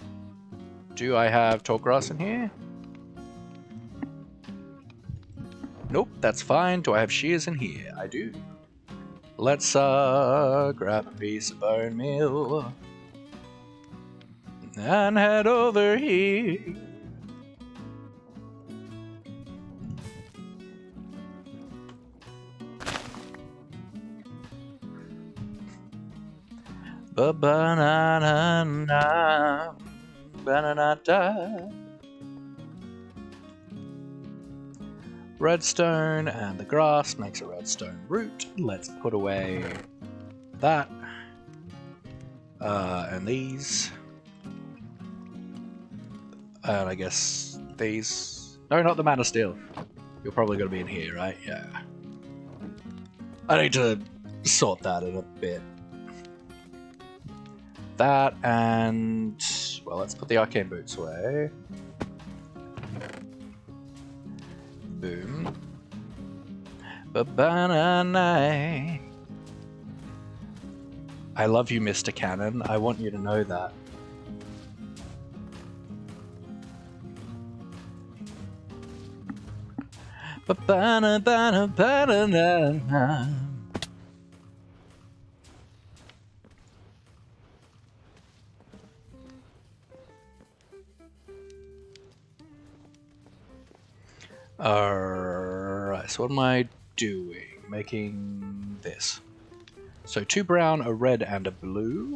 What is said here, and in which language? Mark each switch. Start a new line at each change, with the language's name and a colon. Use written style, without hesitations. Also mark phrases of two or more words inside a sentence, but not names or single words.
English: Do I have tall grass in here? Nope, that's fine. Do I have shears in here? I do. Let's grab a piece of bone meal and head over here. Ba-ba-na-na-na, ba-na-na-da. Redstone and the grass makes a redstone root. Let's put away that. And these. And I guess these. No, not the mana steel. You're probably going to be in here, right? Yeah. I need to sort that in a bit. That and... well, let's put the arcane boots away. Boom. Ba-ba-na-na. I love you, Mr. Cannon. I want you to know that. Ba-ba-na-ba-na-ba-na-na-na. Alright, so what am I doing? Making this. So 2 brown, a red, and a blue.